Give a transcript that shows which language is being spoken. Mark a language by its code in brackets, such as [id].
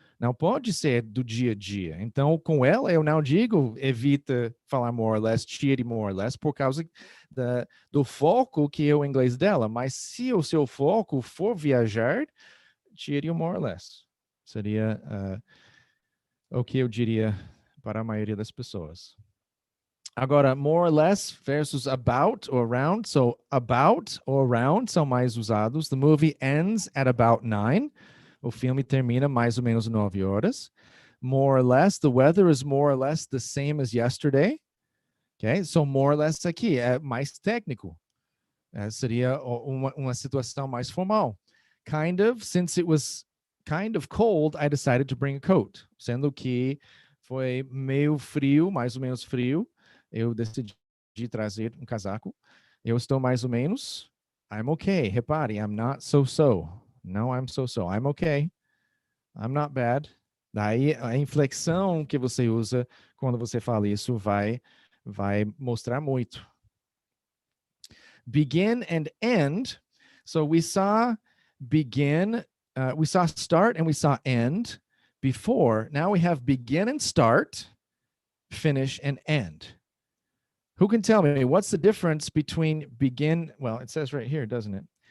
[pt] Não pode ser do dia a dia. Então, com ela, eu não digo evita falar more or less, tire more or less, por causa do foco que é o inglês dela. Mas se o seu foco for viajar, tire o more or less. Seria o que eu diria para a maioria das pessoas. Agora, more or less versus about or around. [en] So, about or around [pt] são mais usados. [en] The movie ends at about 9. [pt] O filme termina mais ou menos 9 horas. [en] More or less, the weather is more or less the same as yesterday. Okay? [pt] So, more or less aqui é mais técnico. Seria uma situação mais formal. [en] Kind of, since it was kind of cold, I decided to bring a coat. [pt] Sendo que foi meio frio, mais ou menos frio, eu decidi trazer um casaco. Eu estou mais ou menos. [en] I'm okay. [pt] Repare, [en] I'm not so. No, I'm so. I'm okay. I'm not bad. [pt] Daí a inflexão que você usa quando você fala isso vai mostrar muito. [en] Begin and end. So we saw begin, we saw start and we saw end before. Now we have begin and start, finish and end. Who can tell me what's the difference between begin? Well, it says right here, doesn't it?